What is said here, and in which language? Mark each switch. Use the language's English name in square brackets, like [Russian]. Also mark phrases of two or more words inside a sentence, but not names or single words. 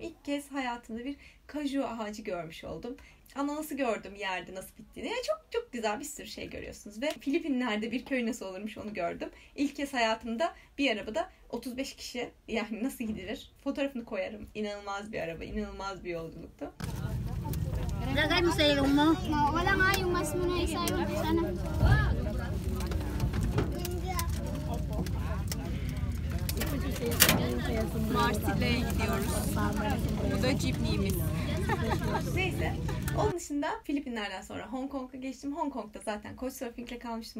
[Turkish] İlk kez hayatımda bir kaju ağacı görmüş oldum. Ananası gördüm yerde nasıl bittiğini. Yani çok çok güzel bir sürü şey görüyorsunuz. Ve Filipinler'de bir köy nasıl olurmuş onu gördüm. İlk kez hayatımda bir arabada 35 kişi, yani nasıl gidilir? Fotoğrafını koyarım. İnanılmaz bir araba, inanılmaz bir yolculuktu. [Filipino] Lagay mo sa ilong mo. Wala nga yung mas mo na isa yun sana. [Turkish] Marsilya'ya gidiyoruz. Bu da jeepneyimiz. Neyse. Onun dışında Filipinler'den sonra Hong Kong'a geçtim. Hong Kong'da zaten Couchsurfing'le kalmıştım.